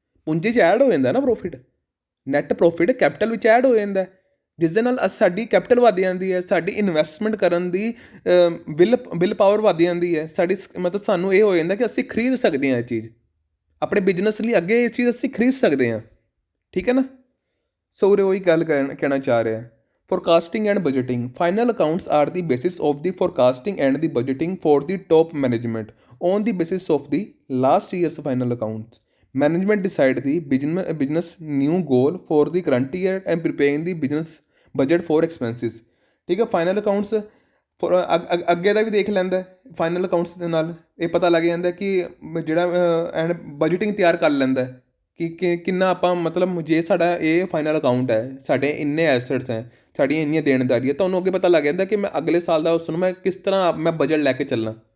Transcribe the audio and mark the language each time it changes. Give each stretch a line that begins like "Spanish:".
Punjabi: ਪੂੰਜੀ 'ਚ ਐਡ ਹੋ ਜਾਂਦਾ ਨਾ ਪ੍ਰੋਫਿਟ, ਨੈਟ ਪ੍ਰੋਫਿਟ ਕੈਪੀਟਲ ਵਿੱਚ ਐਡ ਹੋ ਜਾਂਦਾ, ਜਿਸ ਦੇ ਨਾਲ ਸਾਡੀ ਕੈਪੀਟਲ ਵੱਧ ਜਾਂਦੀ ਹੈ, ਸਾਡੀ ਇਨਵੈਸਟਮੈਂਟ ਕਰਨ ਦੀ ਵਿਲ ਪਾਵਰ ਵੱਧ ਜਾਂਦੀ ਹੈ ਸਾਡੀ। ਮਤਲਬ ਸਾਨੂੰ ਇਹ ਹੋ ਜਾਂਦਾ ਕਿ ਅਸੀਂ ਖਰੀਦ ਸਕਦੇ ਹਾਂ ਇਹ ਚੀਜ਼ ਆਪਣੇ ਬਿਜ਼ਨਸ ਲਈ, ਅੱਗੇ ਇਹ ਚੀਜ਼ ਅਸੀਂ ਖਰੀਦ ਸਕਦੇ ਹਾਂ। ਠੀਕ ਹੈ ਨਾ, ਸੋ ਉਰੇ ਉਹੀ ਗੱਲ ਕਹਿਣਾ ਚਾਹ ਰਿਹਾ।
English: forecasting and budgeting. Final accounts are the basis of the forecasting and the budgeting for the top management. On the basis of the last year's final accounts, management decide the business new goal for the current year and preparing the business budget for expenses.
Punjabi: ਠੀਕ ਹੈ, final accounts ਅੱਗੇ ਦਾ ਵੀ ਦੇਖ ਲੈਂਦਾ। Final accounts ਦੇ ਨਾਲ ਇਹ ਪਤਾ ਲੱਗ ਜਾਂਦਾ ਕਿ ਜਿਹੜਾ ਐਂਡ ਬਜਟਿੰਗ ਤਿਆਰ ਕਰ ਲੈਂਦਾ ਕਿ ਕਿੰਨਾ ਆਪਾਂ ਮਤਲਬ ਜੇ ਸਾਡਾ ਇਹ ਫਾਈਨਲ ਅਕਾਊਂਟ ਹੈ, ਸਾਡੇ ਇੰਨੇ ਐਸੈਟਸ ਹੈ, ਸਾਡੀਆਂ ਇੰਨੀਆਂ ਦੇਣਦਾਰੀਆਂ, ਤੁਹਾਨੂੰ ਅੱਗੇ ਪਤਾ ਲੱਗ ਜਾਂਦਾ ਕਿ ਮੈਂ ਅਗਲੇ ਸਾਲ ਦਾ ਉਸ ਨੂੰ ਮੈਂ ਕਿਸ ਤਰ੍ਹਾਂ ਮੈਂ ਬਜਟ ਲੈ ਕੇ ਚੱਲਣਾ।